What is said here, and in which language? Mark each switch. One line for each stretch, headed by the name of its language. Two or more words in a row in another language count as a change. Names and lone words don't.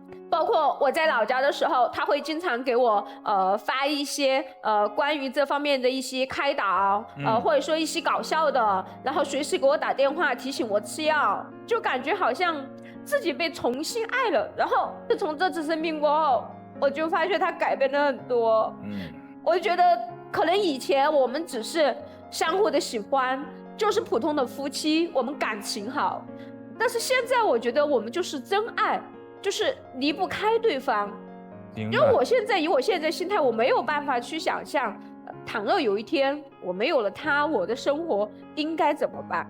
Chinese: 包括我在老家的時候，他会经常给我發一些關於這方面的一些開導，或者說一些搞笑的，然後隨時給我打電話提醒我吃藥，就感覺好像自己被重新愛了。然後自從這次生病過後，我就發現他改變了很多。我就覺得可能以前我們只是相互的喜歡，就是普通的夫妻，我們感情好，但是現在我覺得我們就是真愛。就是離不開對方，因為我現在以我現在心態，我沒有辦法去想象，倘若有一天我沒有了他，我的生活應該怎麼辦？